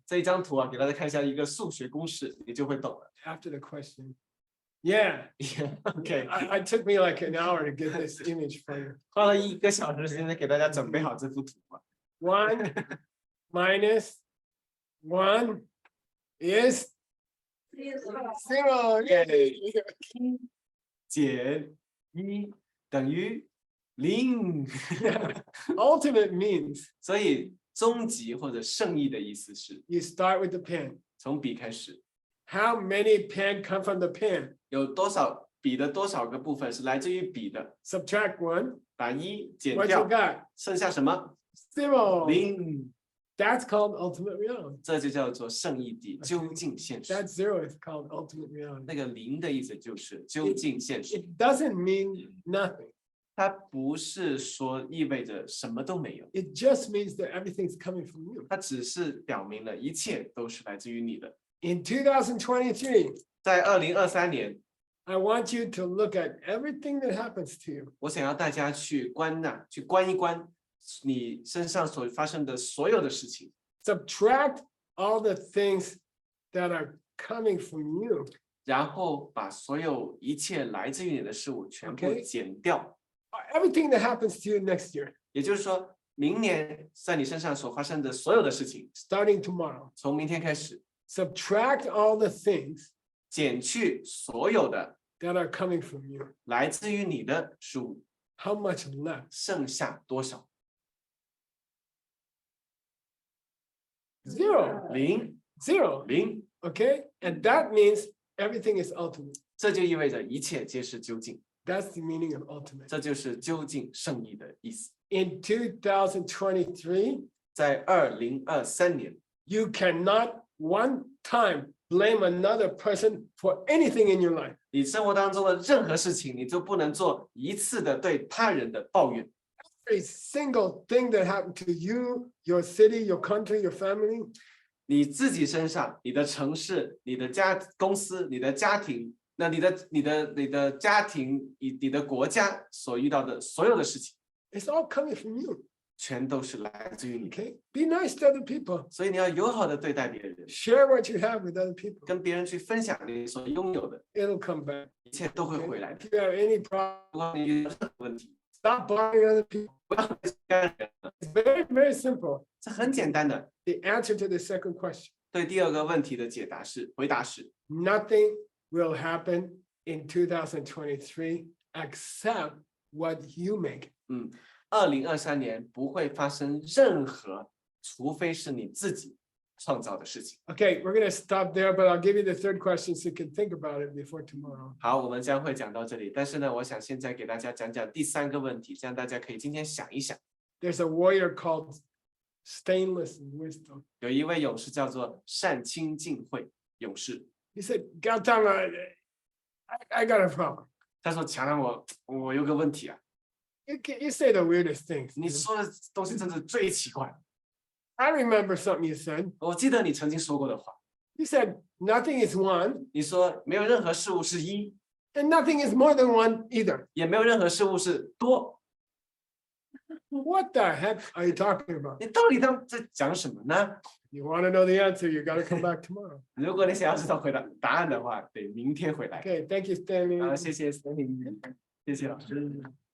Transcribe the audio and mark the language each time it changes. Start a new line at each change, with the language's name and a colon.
Chinese: 这一张图啊，给大家看一下一个数学公式，你就会懂了。
English: after the question. Yeah, OK， I took me like an hour to get this image for you.
Chinese: 花了1个小时时间给大家准备好这幅图嘛。
English: 1 minus 1 is 0. Yay.
Chinese: 减1等于0。
English: Ultimate means
Chinese: 所以终极或者圣意的意思是
English: You start with the pen.
Chinese: 从笔开始，
English: How many pen come from the pen?
Chinese: 有多少笔的多少个部分是来自于笔的，
English: Subtract one.
Chinese: 把一减
English: What you
Chinese: 掉，
English: got?
Chinese: 剩下什么？
English: Zero.
Chinese: 零，
English: That's called ultimate reality.
Chinese: 这就叫做圣意地，究竟现实。
English: That zero is called ultimate reality.
Chinese: 那个零的意思就是究竟现实，
English: It doesn't mean nothing.
Chinese: 它不是说意味着什么都没有，
English: It just means that everything's coming from you.
Chinese: 它只是表明了一切都是来自于你的。
English: In 2023,
Chinese: 在2023年，
English: I want you to look at everything that happens to you.
Chinese: 我想要大家去观一观你身上所发生的所有的事情，
English: Subtract all the things that are coming from you.
Chinese: 然后把所有一切来自于你的事物全部
English: Okay.
Chinese: 减掉。
English: Everything that happens to you next year,
Chinese: 也就是说，明年在你身上所发生的所有的事情，
English: starting tomorrow.
Chinese: 从明天开始，
English: Subtract all the things
Chinese: 减去所有的
English: that are coming from you.
Chinese: 来自于你的事物，
English: How much left?
Chinese: 剩下多少？
English: Zero.
Chinese: 零，
English: Zero.
Chinese: 零，
English: Okay? And that means everything is ultimate.
Chinese: 这就意味着一切皆是究竟，
English: That's the meaning of ultimate.
Chinese: 这就是究竟圣意的意思。
English: In 2023,
Chinese: 在2023年，
English: you cannot one time blame another person for anything in your life.
Chinese: 你生活当中的任何事情，你就不能做一次的对他人的抱怨。
English: Every single thing that happened to you, your city, your country, your family,
Chinese: 你自己身上、你的城市、你的公司、你的家庭，那你的家庭、你的国家所遇到的所有的事情，
English: it's all coming from you.
Chinese: 全都是来自于你。
English: Okay? Be nice to other people.
Chinese: 所以你要友好的对待别人，
English: Share what you have with other people.
Chinese: 跟别人去分享你所拥有的，
English: It'll come back.
Chinese: 一切都会
English: Okay?
Chinese: 回来的。
English: If you have any problem,
Chinese: 如果你遇到任何问题，
English: stop bothering other people.
Chinese: 不要去干人了，
English: It's very, very simple.
Chinese: 这很简单的。
English: The answer to the second question,
Chinese: 对第二个问题的回答是，
English: nothing will happen in 2023 except what you make.
Chinese: 2023年不会发生任何，除非是你自己创造的事情。
English: Okay, we're going to stop there, but I'll give you the third question so you can think about it before tomorrow.
Chinese: 好，我们将会讲到这里，但是呢，我想现在给大家讲讲第三个问题，这样大家可以今天想一想。
English: There's a warrior called Stainless Wisdom.
Chinese: 有一位勇士叫做善清净慧勇士，
English: He said, Gautama, I got a problem.
Chinese: 他说：“强让我有个问题啊，
English: You say the weirdest things.
Chinese: 你说的东西真的最奇怪。
English: I remember something you said.
Chinese: 我记得你曾经说过的话，
English: You said nothing is one
Chinese: 你说没有任何事物是一，
English: and nothing is more than one either.
Chinese: 也没有任何事物是多。
English: What the heck are you talking about?
Chinese: 你到底在讲什么呢？
English: You want to know the answer, you got to come back tomorrow.
Chinese: 如果你想要知道答案的话，得明天回来。
English: Okay, thank you, Stanley.
Chinese: 好，谢谢 Stanley，谢谢老师。”